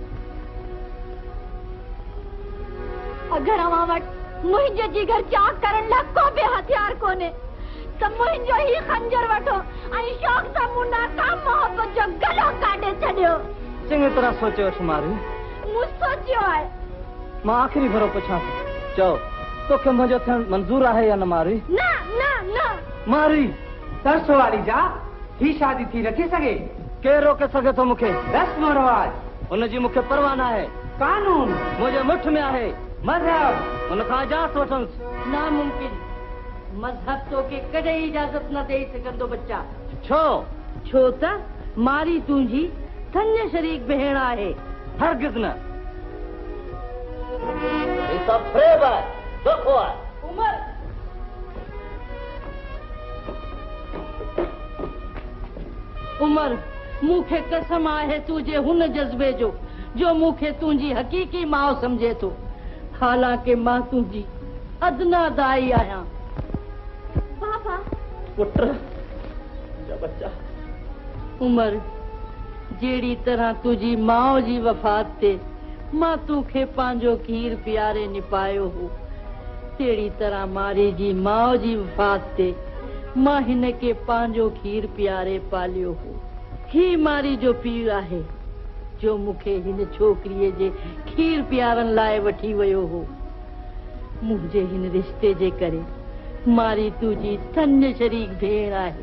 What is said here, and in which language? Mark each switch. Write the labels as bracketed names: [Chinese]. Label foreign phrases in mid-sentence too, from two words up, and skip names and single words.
[Sindhi] अगर अवां वटि मुंहिंजे जिगर चाक करण लाइ को बि हथियार कोन्हे त मुंहिंजो ही खंजर वठो ऐं शौक़ सां मूं नाकाम मोहब्बत जो गलो काढे छॾियो चङी तरह सोचे वठ मारवी मूं सोचियो आहे मां आख़िरी भेरो पुछां थो चओ तोखे मुंहिंजो थियण मंज़ूर आहे या न मारवी न न न मारवी तरसो वाली जा ही शादी थी नथी सघे केरु रोके सघे थो मूंखे रस्म रवाज उनजी मूंखे परवाह न आहे कानून मुंहिंजे मुठ में आहे मज़हब उन खां इजाज़त वठंसि नामुमकिन मजहब तो के कॾहिं इजाज़त न ॾेई सघंदो बच्चा छो छो त मारी तुंहिंजी थञ शरीक भेण आहे हरगिज़ न [Hindi] ये सब फ्रेब है धोखो है [Sindhi] उमर उमर मूंखे कसम आहे तुंहिंजे हुन जज़्बे जो मूंखे तुंहिंजी हक़ीक़ी माउ सम्झे थो हालांकि मां तुंहिंजी अदना दाई आहियां पापा पुत्र जा बच्चा उमर जहिड़ी तरह तुंहिंजी माउ जी वफ़ात ते मां तोखे पंहिंजो खीर पीआरे निपायो हो तहिड़ी तरह मारी जी माउ जी वफ़ात ते मां हिन खे पंहिंजो खीर पीआरे पालियो हो ही मारी जो पीउ आहे जो मूंखे हिन छोकिरीअ जे खीर पीआरण लाइ वठी वियो हो मुंहिंजे हिन रिश्ते जे करे मारी तुंहिंजी थञ शरीक भेण आहे